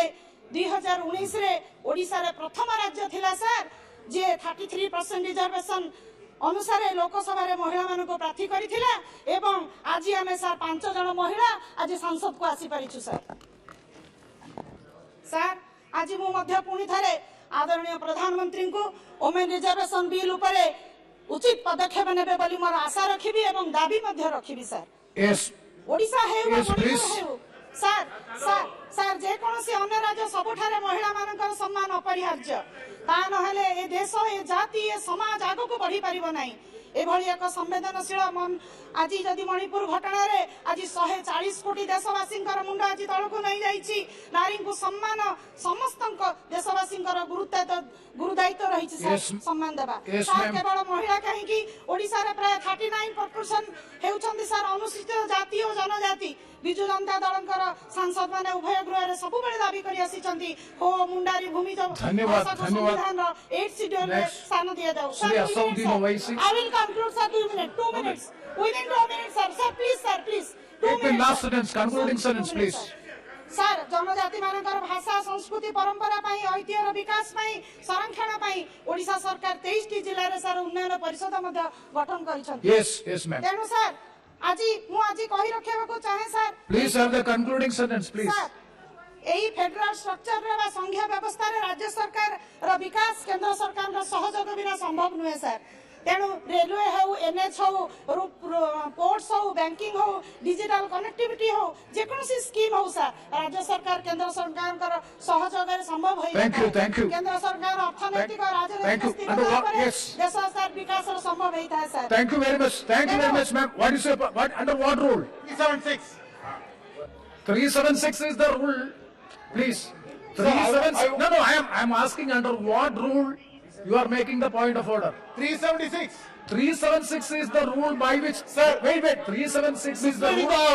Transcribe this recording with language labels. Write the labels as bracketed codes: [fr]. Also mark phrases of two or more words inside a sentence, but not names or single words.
[or] 2019 ରେ ଓଡ଼ିଶା ରେ ପ୍ରଥମ ରାଜ୍ୟ ଥିଲା ସାର୍ ଯେ 33% ରିଜର୍ଭେସନ୍ ଅନୁସାର ଲୋକସଭା ରେ ମହିଳା ମାନ କୁ ପ୍ରାର୍ଥୀ କରିଥିଲା ଏବଂ ଆଜି ଆମେ ସାର୍ 5 ଜଣ ମହିଳା ଆଜି ସଂସଦ କୁ ଆସି ପାରିଛୁ। ସାର୍, ଆଜି ମୁଁ ମଧ୍ୟ ପୁଣି ଥରେ ଆଦରଣୀୟ ପ୍ରଧାନମନ୍ତ୍ରୀ କୁ [en] women reservation bill [or] ଉପରେ ଉଚିତ ପଦକ୍ଷେପ ନେବେ ବୋଲି ମୋର ଆଶା ରଖିବି ଏବଂ ଦାବି ମଧ୍ୟ ରଖିବି। सर, [en] Yes. [or] ओडिशा हे [en] Yes, please. [or] ସାର୍ ସାର୍ ସାର୍ ଯେକୌଣସି ଅନ୍ୟ ରାଜ୍ୟ ସବୁଠାରେ ମହିଳାମାନଙ୍କର ସମ୍ମାନ ଅପରିହାର୍ଯ୍ୟ। ତା ନହେଲେ ଏ ଦେଶ ଏ ଜାତି ଏ ସମାଜ ଆଗକୁ ବଢି ପାରିବ ନାହିଁ। ଏଭଳି ଏକ ସମ୍ବେଦନଶୀଳ ଆଜି ଯଦି ମଣିପୁର ଘଟଣାରେ ଆଜି 140 କୋଟି ଦେଶବାସୀଙ୍କର ମୁଣ୍ଡ ଆଜି ତଳକୁ ନେଇଯାଇଛି। ନାରୀଙ୍କୁ ସମ୍ମାନ ସମସ୍ତଙ୍କ ଦେଶବାସୀଙ୍କର ଗୁରୁଦାୟିତ୍ୱ ରହିଛି ସାର୍ ସମ୍ମାନ ଦେବା। ସାର୍ କେବଳ ମହିଳା କାହିଁକି ଓଡ଼ିଶାରେ ପ୍ରାୟ 39% ହେଉଛନ୍ତି ସାର୍ ଅନୁସୂଚିତ ଜାତି ଓ ଜନଜାତି। ବିଜୁ ଜନତା ଦଳଙ୍କର ସାଂସଦ ମାନେ ଉଭୟ ଗୃହରେ ସବୁବେଳେ ଦାବି କରି ଆସିଛନ୍ତି ହୋ ମୁଣ୍ଡାରୀ ଭୂମି ସଂବିଧାନର 8 ଶିଡ୍ୟୁଲରେ ସ୍ଥାନ ଦିଆଯାଉ। [en] I will conclude sir 2 minutes. 2 minutes. Within 2 minutes sir. Sir please sir please. 2 minutes. Last sentence, concluding sentence please. [or] ସାର୍ ଜନଜାତି ମାନଙ୍କର ଭାଷା ସଂସ୍କୃତି ପରମ୍ପରା ପାଇଁ ଐତିହ୍ୟର ବିକାଶ ପାଇଁ ସଂରକ୍ଷଣ ପାଇଁ ଓଡ଼ିଶା ସରକାର 23ଟି ଜିଲ୍ଲାରେ ସାର୍ ଉନ୍ନୟନ ପରିଷଦ ମଧ୍ୟ ଗଠନ କରିଛନ୍ତି। [en] Yes ma'am. [or] ତେଣୁ ସାର୍ ମୁଁ ଆଜି କହି ରଖିବାକୁ ଚାହେଁ ସାର୍ [en] Please have the concluding sentence please. [or] ସାର୍ ଏହି [en] federal structureରେ [or] ବା ସଂଘୀୟ ବ୍ୟବସ୍ଥାରେ ରାଜ୍ୟ ସରକାରର ବିକାଶ କେନ୍ଦ୍ର ସରକାରଙ୍କ ସହଯୋଗ ବିନା ସମ୍ଭବ ନୁହେଁ ସାର୍। ତେଣୁ ରେଲୱେ ହଉ NH ହଉ ପୋର୍ଟସ ହଉ ବ୍ୟାଙ୍କିଂ ହଉ [en] digital connectivity [or] ହଉ ଯେକୌଣସି ସ୍କିମ୍ ହଉ ସାର୍ ରାଜ୍ୟ ସରକାର କେନ୍ଦ୍ର ସରକାରଙ୍କର ସହଯୋଗରେ ସମ୍ଭବ ହୋଇଥାଏ। କେନ୍ଦ୍ର ସରକାର ଅର୍ଥନୈତିକ ରାଜନୈତିକ ସ୍ଥିରତା ଉପରେ ଦେଶ ସାର୍ ବିକାଶର ସମ୍ଭବ ହୋଇଥାଏ ସାର୍। [en] Thank you very much ma'am. What is your under what rule? 376 is the rule. Please. 376. No, I am asking under what rule you are making the point of order. 376. 376 is the rule by which. Sir, wait. 376 is the rule.